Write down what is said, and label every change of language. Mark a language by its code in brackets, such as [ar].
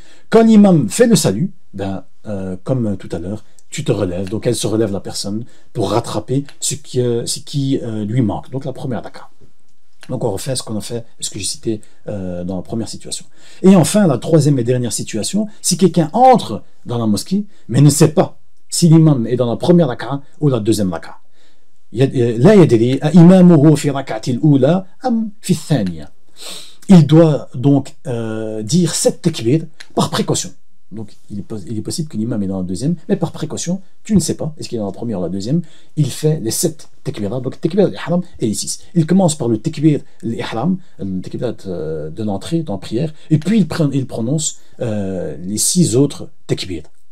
[fr] Quand l'imam fait le salut, comme tout à l'heure, tu te relèves, donc elle se relève la personne pour rattraper ce qui lui manque, donc la première raka'a. Donc on refait ce que j'ai cité dans la première situation. Et enfin, la troisième et dernière situation, si quelqu'un entre dans la mosquée, mais ne sait pas si l'imam est dans la première raka'a ou la deuxième raka'a. [ar] لا يدري إمامه في ركعة الأولى أم في الثانية. [fr] Il doit donc dire 7 takbir par précaution. Donc il est possible que l'imam est dans la deuxième, mais par précaution, tu ne sais pas, est-ce qu'il est dans la première ou la deuxième, il fait les 7 takbirat, donc takbir al-ihram et les 6. Il commence par le takbir al-ihram, le takbir de l'entrée dans la prière, et puis il prononce les 6 autres takbir.